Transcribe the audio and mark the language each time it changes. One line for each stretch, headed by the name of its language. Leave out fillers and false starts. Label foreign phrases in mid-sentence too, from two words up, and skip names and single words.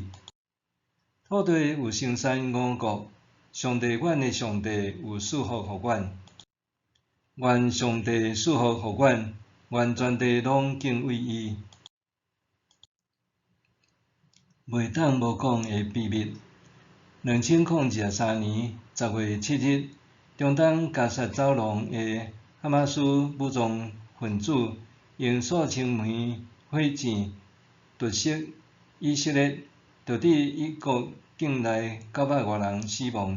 Min Nan Chinese: 土地有生产五谷，上帝阮的上帝有赐福予阮。愿上帝赐福予阮，愿全地拢敬畏伊。袂当无讲的秘密。2023年10月7日，中东加萨走廊的哈马斯武装分子用数千枚火箭突袭以色列，导致伊国境内900多人死亡。